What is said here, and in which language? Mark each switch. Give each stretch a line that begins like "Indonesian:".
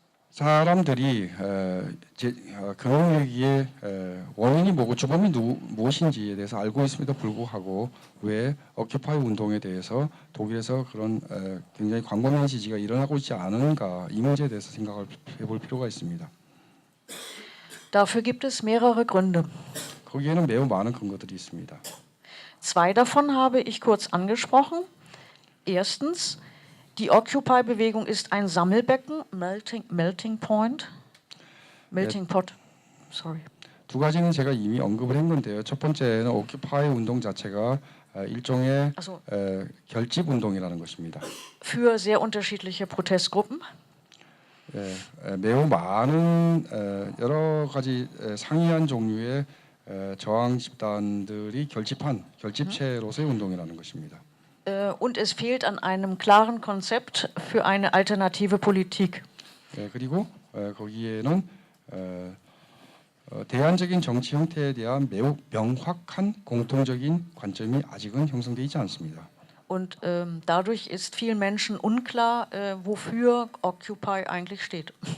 Korean: 사람들이 금융위기의 원인이 뭐고 주범이 무엇인지에 대해서 알고 있음에도 불구하고 왜 오큐파이 운동에 대해서 독일에서 그런 굉장히 광범위한 지지가 일어나고 있지 않은가 이 문제에 대해서 생각을 해볼 필요가 있습니다.
German: Dafür gibt es mehrere Gründe.
Korean: 거기에는 매우 많은 근거들이 있습니다.
German: Zwei davon habe ich kurz angesprochen. Erstens, die Occupy-Bewegung ist ein Sammelbecken,
English: melting pot. Sorry.
Korean: 두 가지는 제가 이미 언급을 했는데요. 첫 번째는 오큐파이 운동 자체가 일종의 결집 운동이라는 것입니다.
German: Für sehr unterschiedliche Protestgruppen.
Korean: 매우 많은 여러 가지 상이한 종류의 저항 집단들이 결집체로서의 운동이라는 것입니다.
German: Und es fehlt an einem klaren Konzept für eine alternative Politik.
Korean: 그리고 거기에는 대안적인 정치 형태에 대한 매우 명확한 공통적인 관점이 아직은 형성되어 있지 않습니다.
German: Und dadurch ist vielen Menschen unklar, wofür Occupy eigentlich steht.